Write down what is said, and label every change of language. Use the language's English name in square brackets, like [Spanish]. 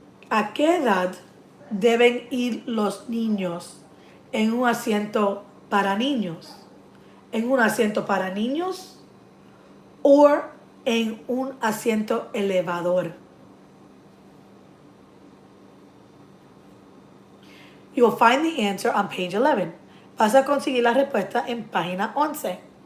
[Spanish] ¿A qué edad deben ir los niños en un asiento para niños? ¿En un asiento para niños o en un asiento elevador? [English] You will find the answer on page 11. [Spanish] Vas a conseguir la respuesta en página 11.